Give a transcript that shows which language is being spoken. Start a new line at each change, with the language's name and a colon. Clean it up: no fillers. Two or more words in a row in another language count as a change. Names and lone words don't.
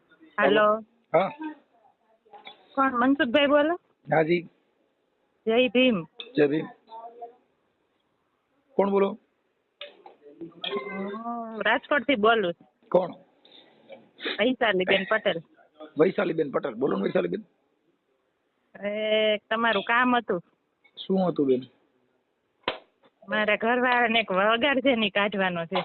Hindi: हेलो। हाँ कौन मनसुखभाई बोलो? हाँ जी जय भीम। जय भीम।
Gujarati: કોણ બોલો? હું રાજકોટથી બોલું છું. કોણ? વૈશાલીબેન પટેલ. વૈશાલીબેન પટેલ બોલો ને વૈશાલીબેન. તમારું કામ હતું. શું હતું બેન? મારા ઘરવાળાને એક વગાડ છે ને કાઢવાનો છે.